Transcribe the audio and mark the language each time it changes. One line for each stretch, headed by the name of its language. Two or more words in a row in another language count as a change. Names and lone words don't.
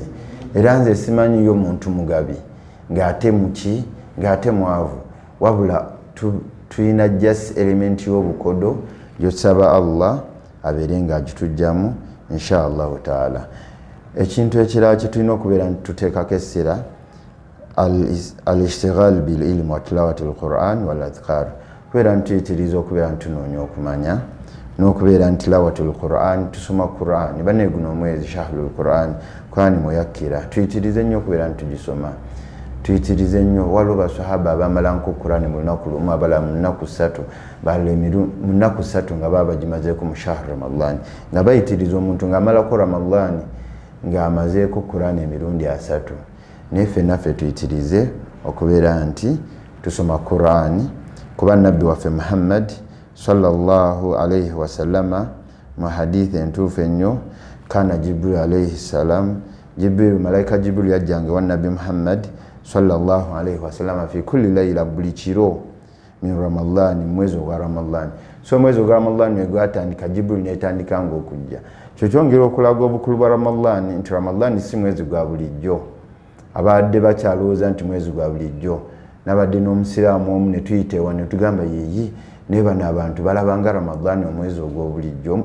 Ganda: Era nze simanyiyo muntu mugabi ng'ate muki ng'ate mwavu, wabula tulina
English: just element
Ganda: y'obukodo gy'osaba Allah abeere ng'agitujjamu
Arabic: إن شاء الله تعالى.
Ganda: Ekintu ekirala kye tulina okubeera nti tuteekako essira
Arabic: الاشتغال بالعلم وتلاوة القرآن والأذكار.
Ganda: Kubeera nti tuyitiriza okubeera nti tunoonya okumanya n'okubeera nti
Arabic: تلاوة القرآن,
Ganda: tusoma Qur'an. Banne guno omwezi
Arabic: شهر القرآن,
Ganda: Qur'an muyakkira, tuyitirize nnyo okubeera nti tugisoma, tuyitirize nnyo. Waliwo basahaba abamala nko Qur'an mu lunaku lumu, abalala mu nnaku 3, balala mu nnaku 3 nga baba bagimazeeko mu
Arabic: شهر رمضان,
Ganda: nga bayitiriza omuntu ng'amalako Ramadan ng'amazeeko Qur'an emirundi 3. Neffe naffe tuyitirize okubeera nti tusoma Qur'an, kuba nabbi waffe Muhammad
Arabic: صلى الله عليه وسلم
Ganda: mu hadithi entuufu ennyo,
Arabic: كان جبريل عليه السلام,
Ganda: malaika Jibril yajjanga wa nabbi Muhammad
Arabic: صلى الله عليه وسلم في كل ليلة,
Ganda: buli kiro min Ramadani, mwezi ogwa Ramadani. So mwezi ogwa Ramadani gwatandika Jibril netandikanga okujja. Kyo kyongera okulaga obukulu bwa Ramadani nti Ramadani si mwezi gwa bulijjo. Abadde bakyalowooza nti mwezi gwa bulijjo, nabadde n'omusiraamu omu ne tuyiteewa ne tugamba yeeyi naye bano abantu balabanga Ramadani omwezi ogw'obulijjo.